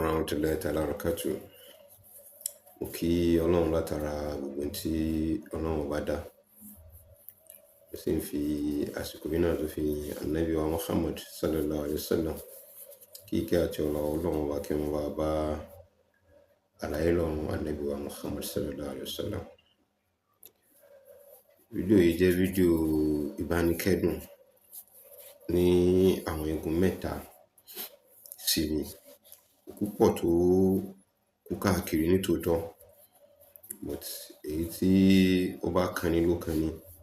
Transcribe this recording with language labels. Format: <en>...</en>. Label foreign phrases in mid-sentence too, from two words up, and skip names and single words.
<ar>ورحمة الله تعالى بركاته.</ar> <yo>Mo kí Ọlọ́run látara gbogbo tí Ọlọ́run bá dá. Mo sì ń fi àsìkò yìí náà tó fi Ànábì wa Muhammad</yo> <ar>صلى الله عليه وسلم</ar> <yo>kí ìkẹ́ àti Ọlọ́run bá kí wọ́n bá àlàyé lọ́run Ànábì wa Muhammad</yo> <ar>صلى الله عليه وسلم.</ar> <yo>Fídíò yìí jẹ́ fídíò ìbánikẹ́dùn ní àwọn igun mẹ́ta sí mi. Púpọ̀ tó kú káàkiri ní tòótọ́, but èyí tí ó bá kan ní ló kan ní.</yo>